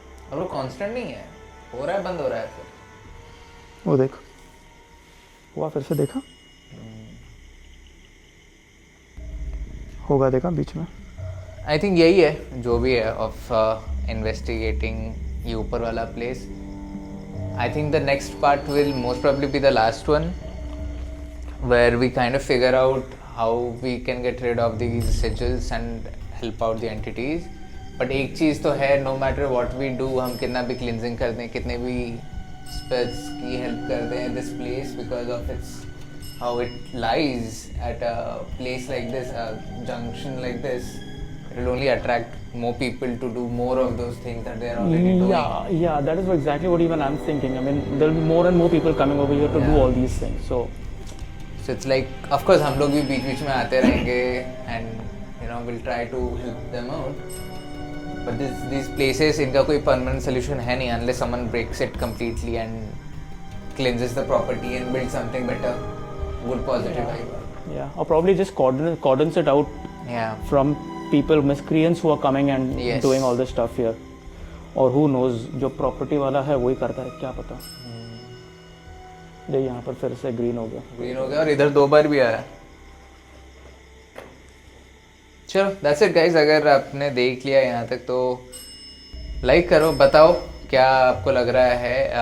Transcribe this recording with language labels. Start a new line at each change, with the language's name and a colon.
Hindi: और वो कांस्टेंट नहीं है, हो रहा है बंद हो रहा है फिर। वो देख, हुआ फिर से, देखा होगा, देखा बीच में।
English: I think
Hindi: यही है जो भी है
English: of investigating
Hindi: ये ऊपर वाला place.
English: I think the next part will most probably be the last one, where we kind of figure out how we can get rid of these sigils and help out the entities. But
Hindi: एक चीज़ तो है,
English: no matter what we do,
Hindi: हम कितना भी cleansing कर दें,
English: कितने भी spells की help कर दें, this place because of its how it lies at a place like this, a junction like this, it will only attract more people to do more of those things that they are already doing. Yeah, that is exactly what even I'm thinking. I mean, there will be more and more people coming over here to do Yeah. all these things. So it's like, of course,
Hindi: हम लोग भी बीच बीच में आते रहेंगे
English: and you know we'll try to help them out. But these places,
Hindi: इनका कोई permanent solution है नहीं
English: unless someone breaks it completely and cleanses the property and builds something better, good positive vibe. Yeah, or probably just cordons it out Yeah. from people, miscreants who are coming and Yes. doing all this stuff here.
Hindi: और
English: who knows,
Hindi: जो property वाला है वही करता है, क्या पता। ये यहाँ पर फिर से ग्रीन हो गया। ग्रीन हो गया और इधर 2 बार भी आया। चलो
English: that's it guys,
Hindi: अगर आपने देख लिया यहाँ तक तो लाइक करो, बताओ क्या आपको लग रहा है।